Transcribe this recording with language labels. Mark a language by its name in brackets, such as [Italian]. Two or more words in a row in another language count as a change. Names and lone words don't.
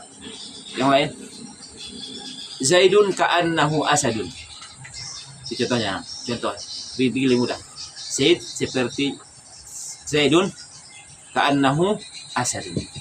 [Indonesian] Yang lain. [Arabic] زيد كأنه أسد. [Indonesian] Itu contohnya. Contoh. Lebih mudah. Zaid seperti [Arabic] زيد كأنه أسد.